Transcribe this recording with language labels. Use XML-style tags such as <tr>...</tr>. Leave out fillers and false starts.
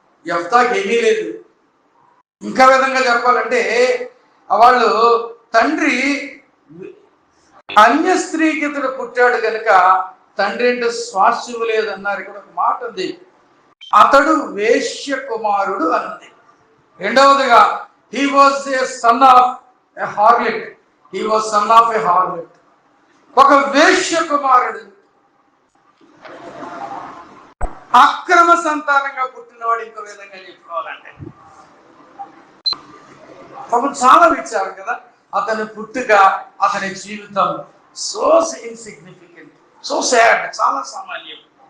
<te>యెఫ్తాకి ఏమీ లేదు. ఇంకా విధంగా చెప్పాలంటే వాళ్ళు తండ్రి అన్య స్త్రీకి ఇతడు పుట్టాడు కనుక తండ్రి అంటే స్వాస్థ్యం లేదన్నారు. ఇక్కడ ఒక మాట ఉంది, అతడు వేశ్య కుమారుడు అన్నది. రెండవదిగా</te> <en>he was a son of a harlot. He was son of a harlot.</en> <te>ఒక వేశ్య కుమారుడు, అక్రమ సంతానంగా పుట్టినవాడు. ఇంకో విధంగా చెప్పుకోవాలంటే పాపం చాలా విచారం కదా. అతని పుట్టుక, అతని జీవితం</te> <en>so insignificant, so sad,</en> <te>చాలా సామాన్యం.</te>